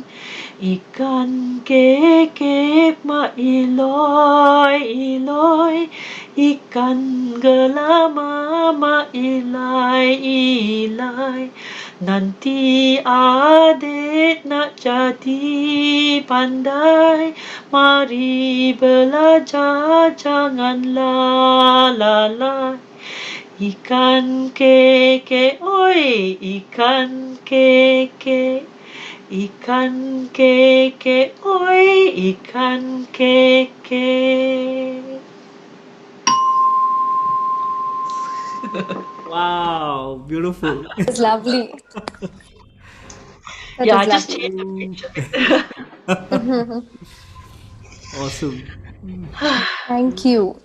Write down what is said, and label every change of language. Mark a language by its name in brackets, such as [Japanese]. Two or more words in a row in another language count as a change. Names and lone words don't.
[Malay] Ikan kekep mak iloy iloy, ikan gelama mak ilai ilai. Nanti adik nak jadi pandai, mari belajar jangan lalai. Ikan keke, oi, ikan keke. Ikan keke, oi, ikan keke. [English] Wow, beautiful. It's lovely. That Yeah, is I just lovely. changed the pitch a bit. Awesome. Thank you.